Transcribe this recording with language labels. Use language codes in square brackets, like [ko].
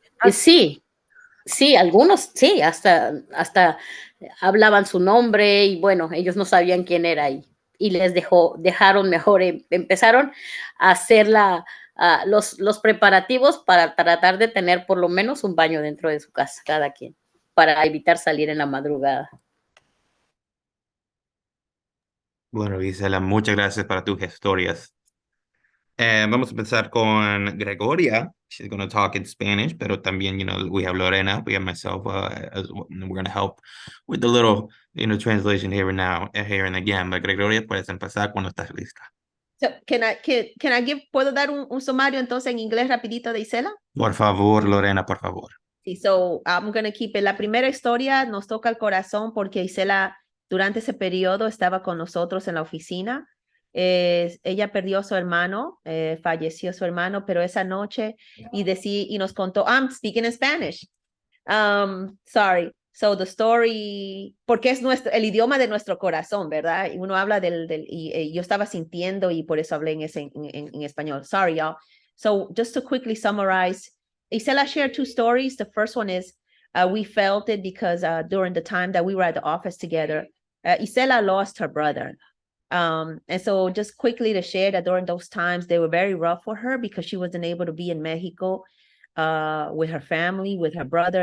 [es] Sí, sí, algunos sí, hasta hablaban su nombre y bueno, ellos no sabían quién era y les dejaron mejor, empezaron a hacer los preparativos para tratar de tener por lo menos un baño dentro de su casa, cada quien, para evitar salir en la madrugada. Bueno, Gisela, muchas gracias para tus historias. Vamos a empezar con Gregoria. [en] She's going to talk in Spanish, [es] pero también, [en] we have Lorena, we have myself, we're going to help with the little, translation here and now, here and again. [es] But Gregoria, puedes empezar cuando estás lista. So, ¿puedo dar un sumario entonces en inglés rapidito de Isela? Por favor, Lorena, por favor. Sí, [en] so I'm going to keep it. [es] La primera historia nos toca el corazón porque Isela durante ese periodo estaba con nosotros en la oficina. Ella perdió a su hermano, falleció su hermano, pero esa noche y nos contó, [en] I'm speaking in Spanish. Sorry. So the story, [es] porque es el idioma de nuestro corazón, ¿verdad? Y uno habla y yo estaba sintiendo y por eso hablé en español. [en] Sorry, y'all. So just to quickly summarize, Isela shared two stories. The first one is we felt it because during the time that we were at the office together, Isela lost her brother. And so just quickly to share that during those times, they were very rough for her because she wasn't able to be in Mexico with her family, with her brother.